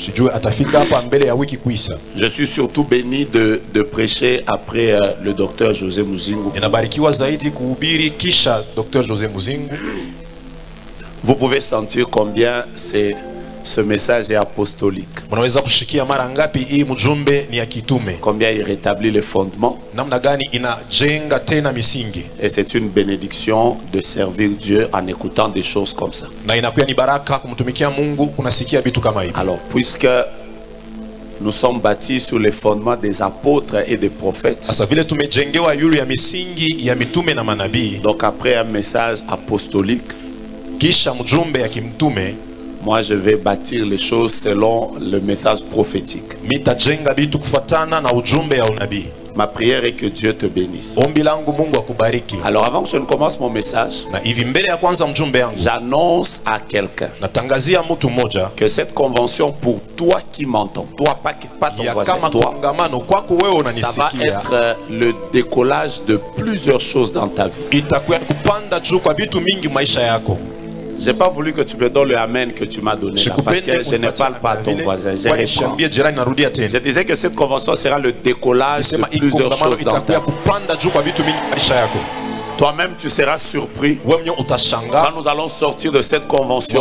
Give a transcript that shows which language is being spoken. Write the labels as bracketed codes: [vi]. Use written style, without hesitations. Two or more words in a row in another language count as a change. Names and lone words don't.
[fr] Je suis surtout béni de prêcher après le docteur José Muzingu. Vous pouvez sentir combien c'est Ce message est apostolique. [sw] Munaweza kushikia mara ngapi hii mjumbe ni ya kitume? [fr] Combien il rétablit les fondements. [sw] Namna gani inajenga tena misingi. [fr] Et c'est une bénédiction de servir Dieu en écoutant des choses comme ça. [sw] Na inakuwa ni baraka kumtumikia Mungu unasikia vitu kama hivi. [fr] Alors, puisque nous sommes bâtis sur les fondements des apôtres et des prophètes. [sw] Sasa vile tumejengewa yulu ya misingi ya mitume na manabii. [fr] Donc après un message apostolique, [sw] kisha mjumbe ya kimtume, [fr] moi je vais bâtir les choses selon le message prophétique. [sw] Mitajenga bitu kufuatana na ujumbe ya unabii. [fr] Ma prière est que Dieu te bénisse. [sw] Ombi langu Mungu akubariki. [fr] Alors avant que je ne commence mon message, [sw] na hivi mbele ya kwanza mjumbe yangu, [fr] j'annonce à quelqu'un [sw] natangazia mtu mmoja [fr] que cette convention pour toi qui m'entends, toi pas ton voisin, toi, [sw] kwako wewe [fr] ça va [sw] unanisikia, [fr] être le décollage de plusieurs choses dans ta vie. [sw] Itakuwa kupanda juu kwa vitu mingi maisha yako. [fr] J'ai pas voulu que tu me donnes le amen que tu m'as donné là, parce que je ne parle pas à ton voisin. Je disais que cette convention sera le décollage de plusieurs choses dans ta vie. Toi-même, tu seras surpris quand nous allons sortir de cette convention.